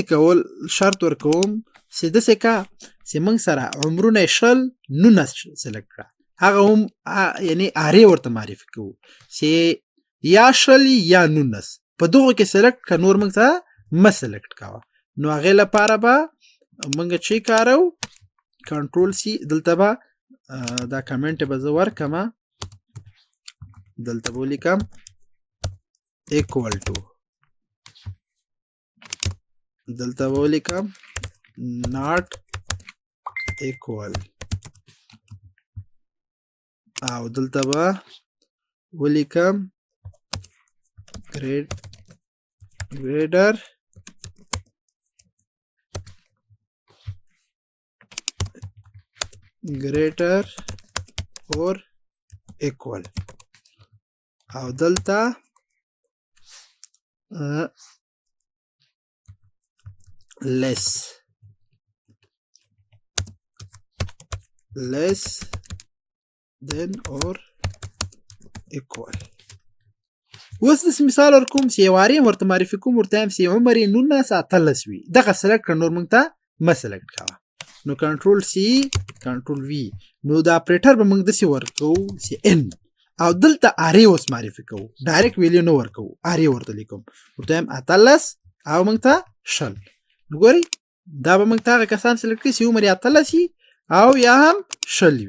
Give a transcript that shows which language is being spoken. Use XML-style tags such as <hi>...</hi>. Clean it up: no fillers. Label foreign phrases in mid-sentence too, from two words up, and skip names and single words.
<ps>کول شرط ورکوم چې داسې کا چې موږ سره عمرونه 20 19 سلیکټ کړه هغه هم یعنی اره ورته معرفي کوو چې یا 20 یا 19 په دغه کې سلیکټ ک نور موږ ته ما سلیکټ کاوه نو هغه لپاره به موږ چې کارو کنټرول سی دلته به دا کمنټ به زه ورکم دلته به ولیکم</ps> <en>equal to</en> <ps>دلته به ولیکم</ps> <en>not equal</en> <ps>او دلته به ولیکم</ps> <en>greater or equal</en> <ps>او دلته less</ps> <en>than or equal</en> <ps>اوس داسې مثال ورکوم چې یو وارې ورته معرفي کوم ورته وایم چې عمر یې 19 وي دغه سلیکټ کړه نور موږ ته مه سلیکټ کوه نو کنټرول سی کنټرول وی نو دا اپریټر به موږ داسې ورکو چې ان او دلته اره اوس معرفي کوو ډایرکټ ویلیو نه ورکو اره ورته لیکم ورته وایم 18 او موږ ته 20 نو ګورئ دا به موږ ته هغه کسان سلیکټ کړي چې عمر یې 18 او یا هم 20</ps>